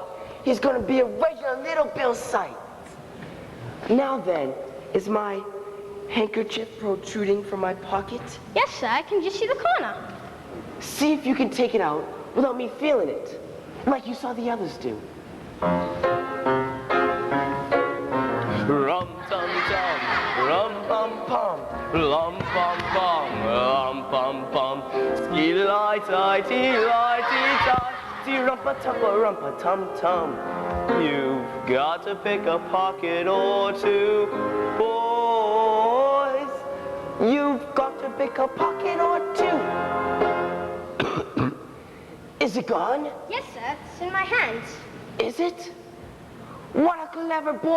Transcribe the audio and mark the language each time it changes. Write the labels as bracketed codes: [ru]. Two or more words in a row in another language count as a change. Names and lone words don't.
[en] He's gonna be a regular little Bill Sight. Now then, is my handkerchief protruding from my pocket? Yes, sir, I can just see the corner. See if you can take it out without me feeling it, like you saw the others do. Rum tum tum, rum pum pum, lum pum pum, lum pum pum, ski lie tie tee tie, tee rumpa tum tum. You've got to pick a pocket or two, boys. You've got to pick a pocket or two. Is it gone? Yes, sir, it's in my hands. Is it? What a clever boy.